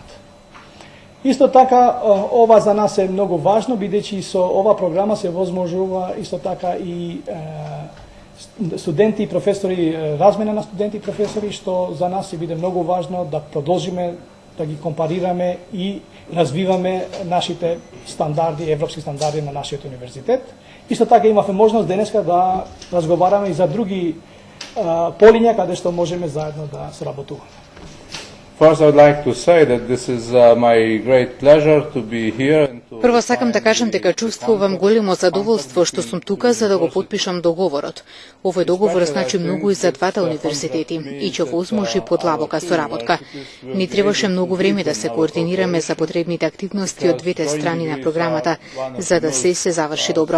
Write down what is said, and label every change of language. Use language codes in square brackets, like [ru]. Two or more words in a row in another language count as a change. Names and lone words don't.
[mk] Исто така, ова за нас е многу важно, бидејќи со ова програма се возможува исто така и студенти и професори, размена на студенти и професори, што за нас ќе биде многу важно да продолжиме да ги компарираме и развиваме нашите стандарди, европски стандарди на нашиот универзитет. Исто така имавме можност денеска да разговараме и за други полиња каде што можеме заедно да соработуваме. [en] First, I would like to say that this is my great pleasure to be here and to... [mk] Прво сакам да кажам дека чувствувам големо задоволство што сум тука за да го потпишам договорот. Овој договор значи многу и за двата универзитети и ќе возможи подлабока соработка. Ни требаше многу време да се координираме за потребните активности од двете страни на програмата, за да се заврши добро.